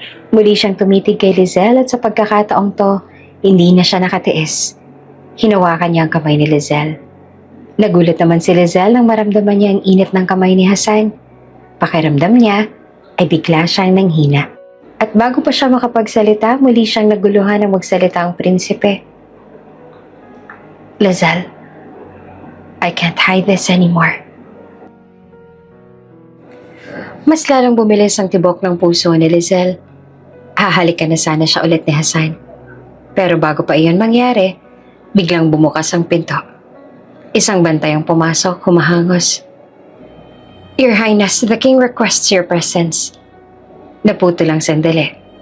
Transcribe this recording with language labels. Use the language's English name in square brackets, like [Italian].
[Filipino] Muli siyang tumitig kay Lizelle at sa pagkakataong to, hindi na siya nakatiis. Hinawakan niya ang kamay ni Lizelle. Nagulat naman si Lizelle nang maramdaman niya ang init ng kamay ni Hasan. Pakiramdam niya ay bigla siyang nanghina. At bago pa siya makapagsalita, muli siyang naguluhan ng magsalita ang prinsipe. [English] Lizelle, I can't hide this anymore. [Filipino] Mas lalong bumilis ang tibok ng puso ni Lizelle. Hahalikan na sana siya ulit ni Hasan. Pero bago pa iyon mangyari, biglang bumukas ang pinto. Isang bantay ang pumasok, humahangos. [English] Your Highness, the King requests your presence. [Filipino] Naputo lang sandali.